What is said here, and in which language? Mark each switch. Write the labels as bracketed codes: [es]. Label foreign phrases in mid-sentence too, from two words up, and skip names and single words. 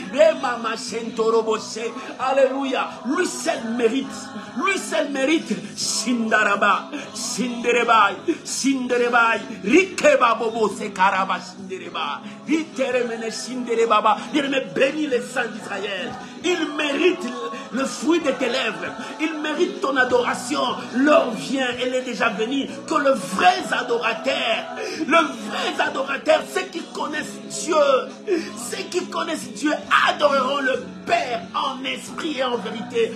[fr] Alléluia. Lui seul mérite Shindaraba, Shinderebai, Shinderebai, Rikeba Bobo Sekaraba Shindereba, Riteremene Shinderebaba. Bien-aimé, bénis les saints d'Israël. Ils méritent le fruit de tes lèvres. Ils méritent ton adoration. L'heure vient, elle est déjà venue. Que le vrai adorateur, ceux qui connaissent Dieu, adoreront le Père en esprit et en vérité.